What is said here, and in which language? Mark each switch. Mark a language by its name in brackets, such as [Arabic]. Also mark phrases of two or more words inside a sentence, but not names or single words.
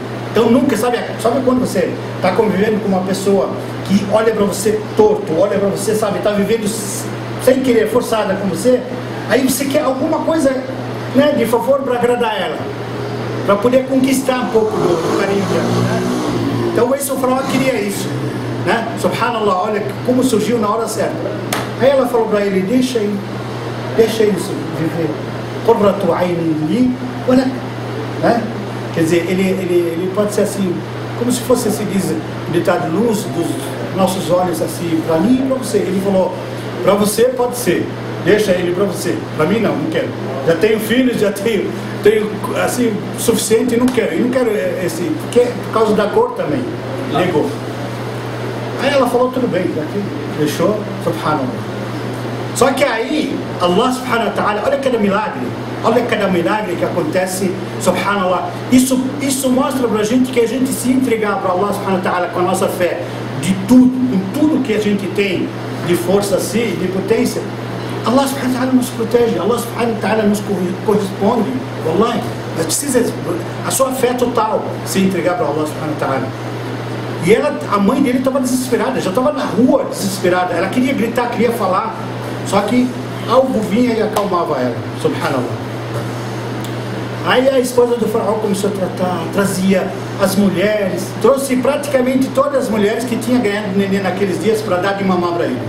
[Portuguese] Então nunca, sabe quando você está convivendo com uma pessoa que olha para você torto, olha para você, sabe, está vivendo sem querer, forçada com você, aí você quer alguma coisa, né, de favor para agradar ela, para poder conquistar um pouco do carinho dela, né? Então esse faraó queria isso, né? Subhanallah, olha como surgiu na hora certa. Aí ela falou para ele, deixa ele viver, [Arabic] قرة عين لي ولك, [Portuguese] né? Quer dizer, ele pode ser assim, como se fosse, se diz, ditado, luz dos nossos olhos, assim, para mim e para você. Ele falou, para você pode ser, deixa ele para você, para mim não quero. Já tenho filhos, já tenho assim, suficiente, e não quero esse, porque por causa da cor também, negou. Aí ela falou, tudo bem, já que deixou, subhanallah. Só que aí, [Arabic] الله سبحانه وتعالى, [Portuguese] olha cada milagre que acontece, subhanallah. Isso mostra pra gente que a gente se entregar para [Arabic] الله سبحانه وتعالى [Portuguese] com a nossa fé, de tudo, em tudo que a gente tem, de força assim, de potência, [Arabic] الله سبحانه وتعالى [Portuguese] nos protege, [Arabic] الله سبحانه وتعالى [Portuguese] nos corresponde, wallahi. Mas precisa, a sua fé total, se entregar para [Arabic] الله سبحانه وتعالى. [Portuguese] E a mãe dele estava desesperada, já estava na rua desesperada, ela queria gritar, queria falar, só que algo vinha e acalmava ela, subhanallah. Aí a esposa do faraó começou a tratar, trazia as mulheres, trouxe praticamente todas as mulheres que tinha ganhado neném naqueles dias para dar de mamar para ele.